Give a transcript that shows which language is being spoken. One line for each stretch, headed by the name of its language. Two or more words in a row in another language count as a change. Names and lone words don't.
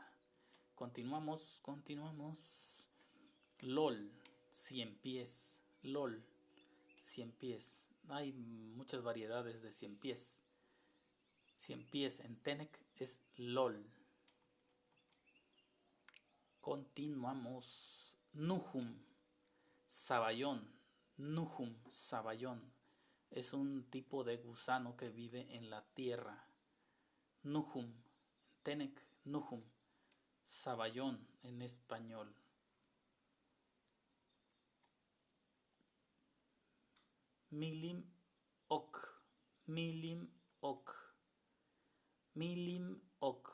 Spanish: Continuamos. LOL, 100 pies. LOL, 100 pies. Hay muchas variedades de 100 pies. 100 pies en Tenec es LOL. Continuamos. Nuhum, saballón. Nuhum, saballón. Es un tipo de gusano que vive en la tierra. Nuhum, Tenec, Nuhum, saballón en español.
Huastec: Milim ok, milim ok, milim ok.